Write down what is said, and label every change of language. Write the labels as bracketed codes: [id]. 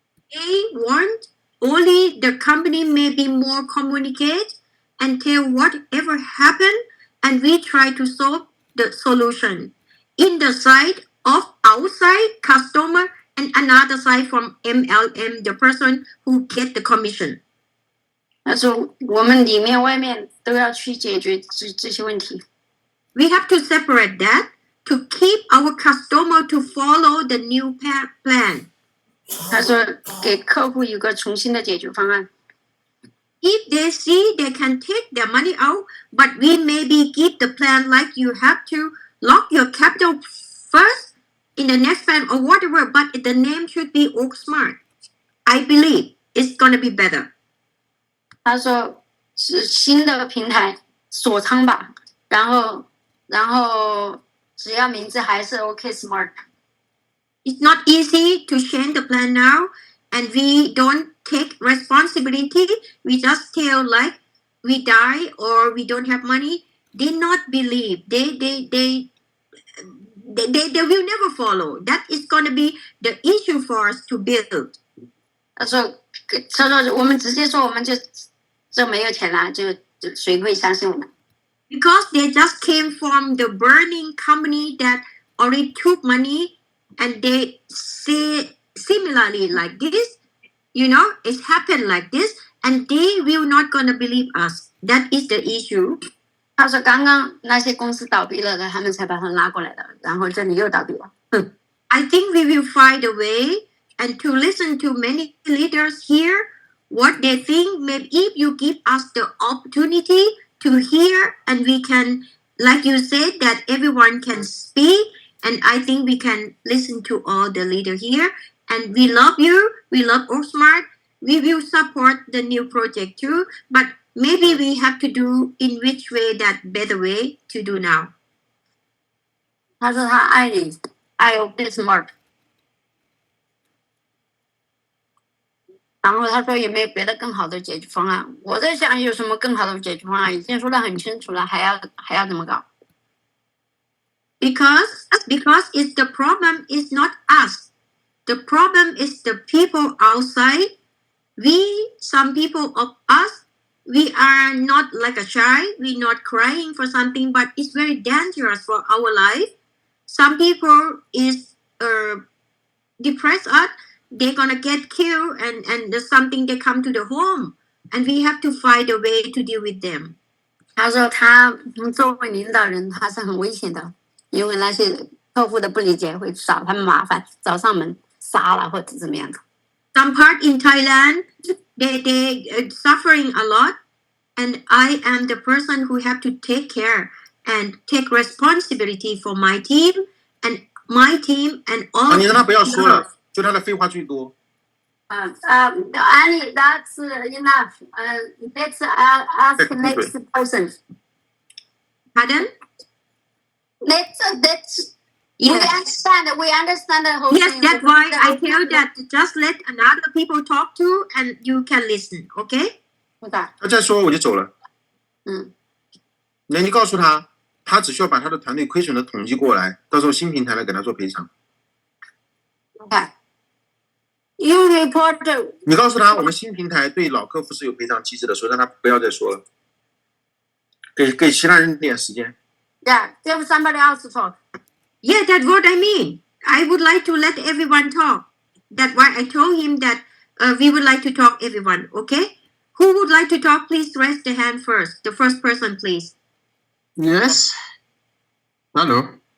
[en] They want only the company maybe more communicate and tell whatever happened, and we try to solve the solution in the side of outside customer and another side from MLM, the person who get the commission. [zh] 他说我们里面外面都要去解决这些问题。 [en] We have to separate that to keep our customer to follow the new plan. [zh] 他说给客户一个重新的解决方案。 [en] If they see they can take their money out, but we maybe give the plan like you have to lock your capital first in the next plan or whatever, but the name should be oaksmart. I believe it's gonna be better. [zh] 他说是新的平台锁仓吧，然后只要名字还是 oaksmart。 [en] It's not easy to change the plan now, and we don't take responsibility. We just tell like we die or we don't have money. They not believe. They will never follow. That is going to be the issue for us to build. [zh] 他说我们直接说我们就没有钱了，就谁会相信我们？ [en] Because they just came from the burning company that already took money, and they say similarly like this, it's happened like this, and they will not gonna believe us. That is the issue. [zh] 他说刚刚那些公司倒闭了的，他们才把他拉过来的，然后这里又倒闭了。 [en] I think we will find a way and to listen to many leaders here what they think. Maybe if you give us the opportunity to hear, and we can, like you said, that everyone can speak, and I think we can listen to all the leaders here. And we love you. We love oaksmart. We will support the new project too, but maybe we have to do in which way that better way to do now. [zh] 他说他爱你，爱 oaksmart。然后他说有没有别的更好的解决方案？我在想有什么更好的解决方案，已经说得很清楚了，还要怎么搞？ [en] Because it's the problem is not us. The problem is the people outside. Some people of us, we are not like a shy. We're not crying for something, but it's very dangerous for our life. Some people is depress us. they're gonna get killed and there's something they come to the home and we have to find a way to deal with them. [zh] 他说他作为领导人，他是很危险的，因为那些客户的不理解会找他们麻烦，找上门杀了或者怎么样的。 [en] Some part in Thailand, they suffering a lot, and I am the person who have to take care and take responsibility for my team and all. [zh] 你让他不要说了，就他的废话最多。 [en] Annie, that's enough. Let's ask the next person. Pardon? Let's. Yes. We understand the whole Yes, thing. that's why I tell that just let another people talk to and you can listen, okay? [zh] 他再说我就走了。那你告诉他，他只需要把他的团队亏损的统计过来，到时候新平台来给他做赔偿。 [en] Okay. You report. [zh] 你告诉他，我们新平台对老客户是有赔偿机制的，所以让他不要再说了，给其他人点时间。 [en] Yeah, give somebody else to talk. Yeah, that's what I mean. I would like to let everyone talk. That's why I told him that we would like to talk everyone, okay? Who would like to talk? Please raise the hand first. The first person, please. Yes. Hello.